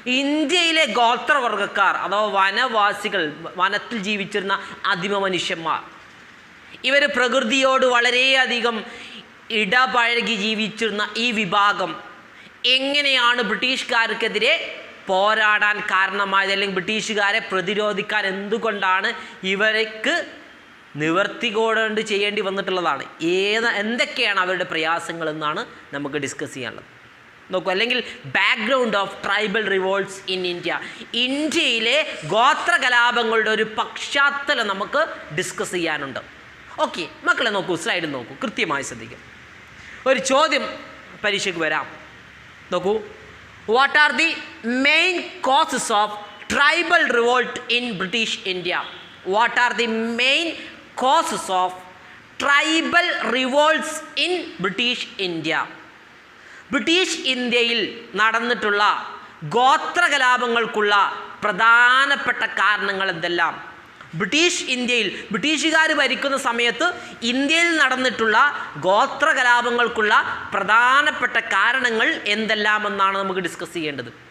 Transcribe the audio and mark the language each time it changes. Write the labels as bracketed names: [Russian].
[Malayalam] ഇന്ത്യയിലെ ഗോത്രവർഗ്ഗക്കാർ അഥവാ വനവാസികൾ, വനത്തിൽ ജീവിച്ചിരുന്ന ആദിമ മനുഷ്യന്മാർ, ഇവർ പ്രകൃതിയോട് വളരെയധികം ഇടപഴകി ജീവിച്ചിരുന്ന ഈ വിഭാഗം എങ്ങനെയാണ് ബ്രിട്ടീഷുകാർക്കെതിരെ പോരാടാൻ കാരണമായത്, അല്ലെങ്കിൽ ബ്രിട്ടീഷുകാരെ പ്രതിരോധിക്കാൻ എന്തുകൊണ്ടാണ് ഇവർക്ക് നിവർത്തികൊണ്ട് ചെയ്യേണ്ടി വന്നിട്ടുള്ളതാണ്, എന്തൊക്കെയാണ് അവരുടെ പ്രയാസങ്ങൾ എന്നാണ് നമുക്ക് ഡിസ്കസ് ചെയ്യാനുള്ളത്. നോക്കൂ, അല്ലെങ്കിൽ [English] background of tribal revolts in India, [Malayalam] ഇന്ത്യയിലെ ഗോത്ര കലാപങ്ങളുടെ ഒരു പശ്ചാത്തലം നമുക്ക് ഡിസ്കസ് ചെയ്യാനുണ്ട്. ഓക്കെ മക്കളെ, നോക്കൂ, സ്ലൈഡ് നോക്കൂ, കൃത്യമായി ശ്രദ്ധിക്കും. ഒരു ചോദ്യം പരീക്ഷയ്ക്ക് വരാം. നോക്കൂ, [English] what are the main causes of tribal revolt in British India? What are the main causes of tribal revolts in British India? [Malayalam] British ഇന്ത്യയിൽ നടന്നിട്ടുള്ള ഗോത്ര കലാപങ്ങൾക്കുള്ള പ്രധാനപ്പെട്ട കാരണങ്ങൾ എന്തെല്ലാം? ബ്രിട്ടീഷ് ഇന്ത്യയിൽ ബ്രിട്ടീഷുകാർ ഭരിക്കുന്ന സമയത്ത് ഇന്ത്യയിൽ നടന്നിട്ടുള്ള ഗോത്ര കലാപങ്ങൾക്കുള്ള പ്രധാനപ്പെട്ട കാരണങ്ങൾ എന്തെല്ലാമെന്നാണ് നമുക്ക് ഡിസ്കസ് ചെയ്യേണ്ടത്.